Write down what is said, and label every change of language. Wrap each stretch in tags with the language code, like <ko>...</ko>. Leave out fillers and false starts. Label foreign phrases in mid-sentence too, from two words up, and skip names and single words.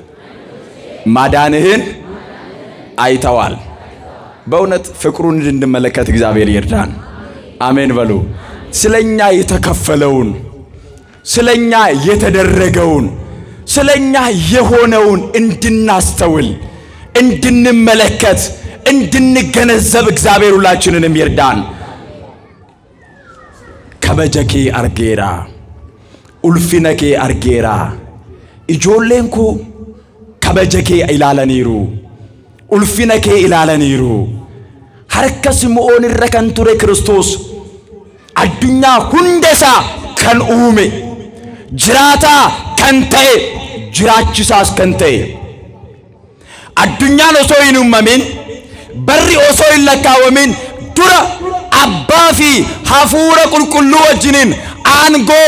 <am>ማዳንህን አይተዋል። በእውነት ፍቅሩን እንድንመለከት እግዚአብሔር ይርዳን። አሜን በሉ። ስለኛ የተከፈለውን፣ ስለኛ የተደረገውን፣ ስለኛ የሆነውን እንድናስተውል፣ እንድንመለከት፣ እንድንገነዘብ እግዚአብሔር ሁላችንንም ይርዳን።</am> <om>kabaja kee argeera ulfinna kee argeera ijoollee keenyu kabaja kee ilaalaniiru ulfinna kee ilaalaniiru harka Simi'oon irra kan ture ክርስቶስ addunyaa hundesaa kan uume jiraataa kan ta'e jiraachisaas kan ta'e addunyaan osoo hin uumamin barri osoo hin lakkaawamin dura abbaa fi hafuura qulqulluu wajjiniin aangoo</om>